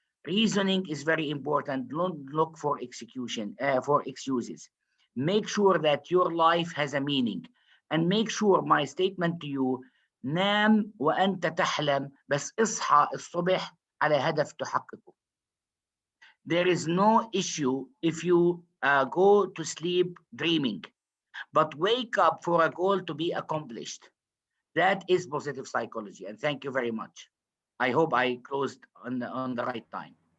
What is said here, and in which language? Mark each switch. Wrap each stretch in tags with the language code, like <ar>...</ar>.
<en>Reasoning is very important. Don't look for for excuses. Make sure that your life has a meaning. And make sure my statement to you,</en> <ar>نام وأنت تحلم بس اصحى الصبح على هدف تحققه.</ar> <en>There is no issue if you go to sleep dreaming, but wake up for a goal to be accomplished. That is positive psychology. And thank you very much. I hope I closed on the right time.</en>